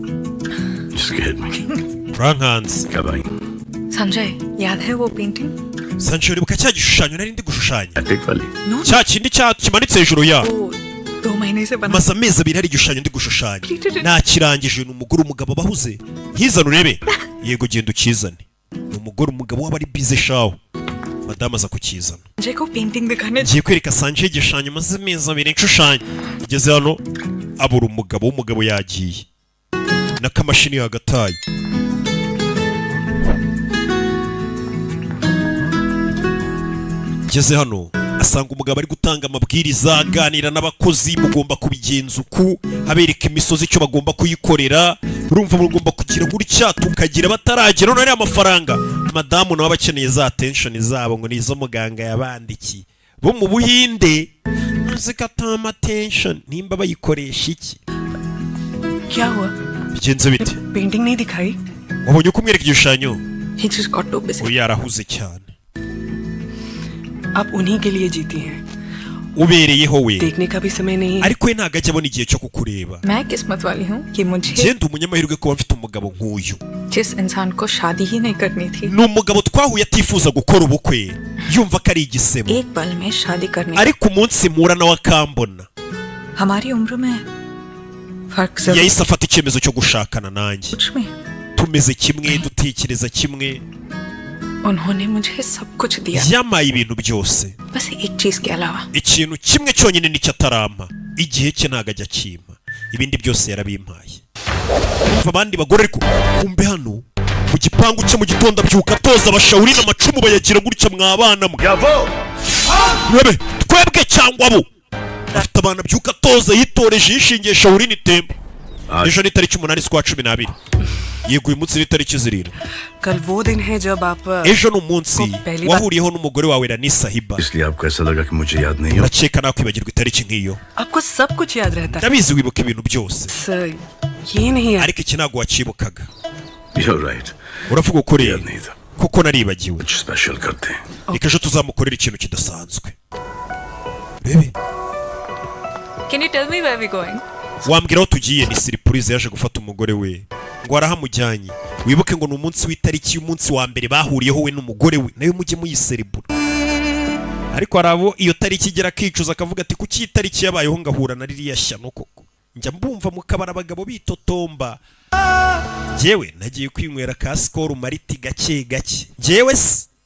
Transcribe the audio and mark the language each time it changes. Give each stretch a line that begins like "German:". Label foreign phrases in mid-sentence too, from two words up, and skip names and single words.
English: Scared me. Wrong hands.
Hindi: कब आई? संजय याद है वो पेंटिंग
Kinyarwanda: Sanjay uribuka cya gishushanyo nari ndi gushushanya
English: No.
Kinyarwanda: cya kindi kimanitse hejuru ya
Hindi: 2 महीने से बना
Kinyarwanda: maze amezi abiri hari igishushanyo ndi gushushanya nakirangije ni umugore umugabo bahuze nkizana urebe yego genda ukizane ni umugore umugabo waba ari bize shawo madamu aza kukizana
Hindi: संजय को पेंटिंग दिखाने
Kinyarwanda: ngiye kwereka Sanjay igishushanyo maze amezi abiri nshushanya igeze hano abura umugabo yagiye n'akamashini yagataye ngeze hano asanga umugabo ari gutanga amabwiriza aganira n'abakozi mugomba kubigenza uku abereka imisozi icyo bagomba kuyikorera urumva mugomba kugira gutya tukagira bataragera none amafaranga madamu nawe abakeneye za attention zabo ngo nizo muganga yabandikiye bo mu Buhinde zikatama attention nimba bayikoresha iki
Hindi: क्या हुआ
Kinyarwanda: bigenze bite
Hindi: पेंटिंग नहीं दिखाई
Kinyarwanda: wabonye uko umwereka igishushanyo
English: he just got too busy
Kinyarwanda: uyu yarahuze cyane
Hindi: आप उन्हीं के लिए जीती हैं
Kinyarwanda: ubereyeho we
Hindi: देखने का भी समय नहीं है
Kinyarwanda: ariko we ntago ajya abona igihe cyo kukureba
Hindi: मैं किस्मत वाली हूँ कि मुझे
Kinyarwanda: genda umunyamahirwe kuba mfite umugabo nk'uyu
Hindi: जिस इंसान को शादी ही नहीं करनी थी
Kinyarwanda: ni umugabo twahuye atifuza gukora ubukwe yumva ko ari igisebo
Hindi: एक पल में शादी करने
Kinyarwanda: ariko umunsi mpura nawe akambona
Hindi: हमारी उम्र में फर्क जरूर
Kinyarwanda: yahise afata icyemezo cyo gushakana nanjye
Hindi: कुछ में
Kinyarwanda: tumeze kimwe dutekereza kimwe
Hindi: उन्होंने मुझे सब कुछ दिया
Kinyarwanda: yamaye ibintu byose
Hindi: बस एक चीज के अलावा
Kinyarwanda: ikintu kimwe cyonyine nicyo atarampa igihe cye ntago ajya akimpa ibindi byose yarabimpaye abandi bagore ariko kumbe hano mu gipangu cye mu gitondo abyuka atoza abashawuri n'amacumu bayagira gutya mwabana mwe webe twebwe cyangwa bo afite abana abyuka atoza yitoreje yishingiye shawuri n'itembo ejo ni tariki 8 z'ukwa 12 yego uyu munsi ni tariki 7
Hindi: कल वो दिन है जब आप
Kinyarwanda: ejo ni umunsi wahuriyeho n'umugore wawe Rani Sahiba
Hindi: इसलिए आपको ऐसा लगा कि मुझे याद नहीं है
Kinyarwanda: urakeka nakwibagirwa itariki nk'iyo
Hindi: आपको सब कुछ याद रहता है
Kinyarwanda: ndabizi wibuka ibintu byose
Hindi: सर ये नहीं याद
Kinyarwanda: ariko iki ntabwo wacibukaga
English: You're right.
Kinyarwanda: uravuga ukuri
Hindi: याद नहीं था
Kinyarwanda: kuko naribagiwe
Hindi: कुछ स्पेशल करते हैं
Kinyarwanda: reka ejo tuzamukorera ikintu kidasanzwe bebe
English: Can you tell me where we going
Kinyarwanda: wambwira aho tugiye ni surprise yaje gufata umugore we ngo arahamujyanye wibuke ngo ni umunsi w'itariki y'umunsi wa mbere bahuriyeho we n'umugore we nayo mujye muyiserebura ariko harabo iyo tariki igera akicuza akavuga ati kuki itariki yabayeho ngahura na ririya shyano koko njya mbumva mu kabara abagabo bitotomba jewe nagiye kwinywera ka skol mariti gake gake jewe se